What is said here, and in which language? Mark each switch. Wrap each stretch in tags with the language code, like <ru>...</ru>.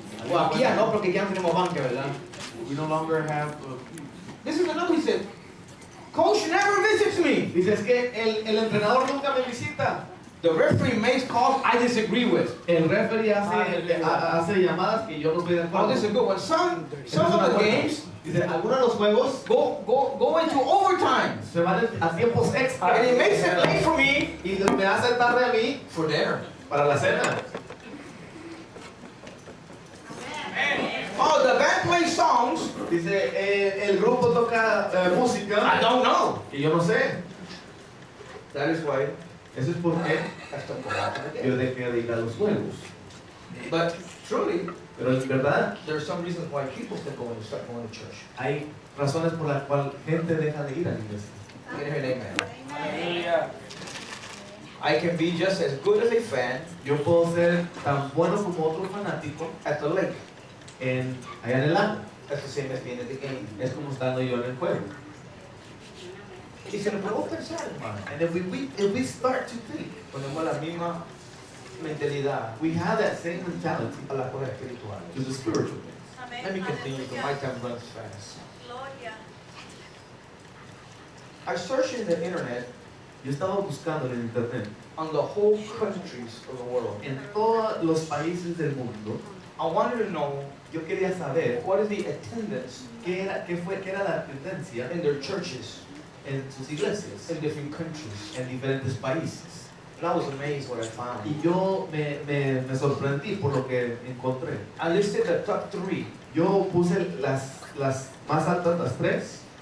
<es>Well, aquí ya no, porque ya no tenemos banca, ¿verdad?</es> <en>We no longer have. This is another, he said, coach never visits me.</en> <es>Dice, es que el entrenador nunca me visita.</es> <en>The referee makes calls I disagree with.</en> <es>El referee hace llamadas que yo no estoy de</es> <en>Oh,</en> <es>acuerdo.</es> <en>this is a good one. Some of the games</en> <es>Dice, algunos de los juegos</es> <en>go into overtime.</en> <es>se van a tiempos extra.</es> <en>And it makes it late for me</en> <es>Y me hace tarde a mí</es> <en>for dinner.</en> <es>para la cena.</es> <en>Oh, the band plays songs</en> <es>Dice, el grupo toca</es> <en>I</en> <es>música</es> <en>don't know.</en> <es>que yo no sé.</es> <en>That is why</en> <es>Eso es porque</es> <en>I stopped going to the</en> <es>yo</es> <en>game.</en> <es>dejé de ir a los juegos.</es> <en>But truly,</en> <es>Pero en verdad,</es> <en>there are some reasons why people stop going to church.</en> <es>hay razones por las cuales gente deja de ir a la iglesia.</es> <en>Can I hear an amen? I can be just as good as a fan</en> <es>Yo puedo ser tan bueno como otro fanático</es> <en>at the lake.</en> <es>allá en el lago.</es> <en>That's the same as being at the game.</en> <es>Es como estando yo en el juego. Y se nos puede pensar, hermano.</es> <en>And if we start to think,</en> <es>Ponemos la misma mentalidad</es> <en>we have that same mentality</en> <es>a las cosas espirituales.</es> <en>to the spiritual things. Let me continue because my time runs fast. I searched in the internet</en> <es>Yo estaba buscando en internet,</es> <en>on the whole countries of the world.</en> <es>en todos los países del mundo,</es> <en>I wanted to know</en> <es>yo quería saber</es> <en>what is the attendance</en> <es>qué era la tendencia</es> <en>in their churches</en> <es>en sus iglesias,</es> <en>in different countries.</en> <es>en diferentes países.</es> <en>And I was amazed what I found.</en> <es>Y yo me sorprendí por lo que encontré.</es> <en>I listed the top 3</en> <es>Yo puse las más altas, las 3,</es>